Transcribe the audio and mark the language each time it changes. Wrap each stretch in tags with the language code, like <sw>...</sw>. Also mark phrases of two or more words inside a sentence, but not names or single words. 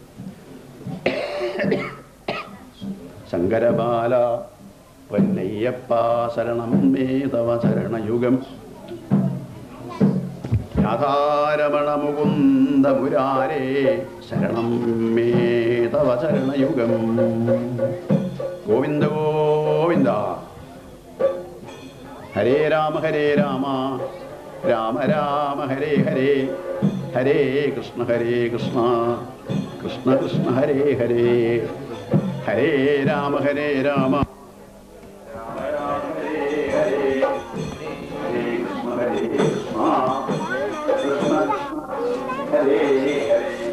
<ml>ശങ്കരബാല പൊന്നയ്യപ്പ ശരണം മേധവ ശരണയുഗം.</ml> <sa>രാധാരമണ മുകുന്ദ മുരാരേ ശരണം മേധവ ശരണയുഗം. ഗോവിന്ദ ഗോവിന്ദ. ഹരേ രാമ രാമ രാമ ഹരേ ഹരേ, ഹരേ കൃഷ്ണ കൃഷ്ണ കൃഷ്ണ ഹരേ ഹരേ. ഹരേ രാമ രാമ രാമ ഹരേ ഹരേ, ഹരേ കൃഷ്ണ കൃഷ്ണ കൃഷ്ണ ഹരേ ഹരേ.</sa>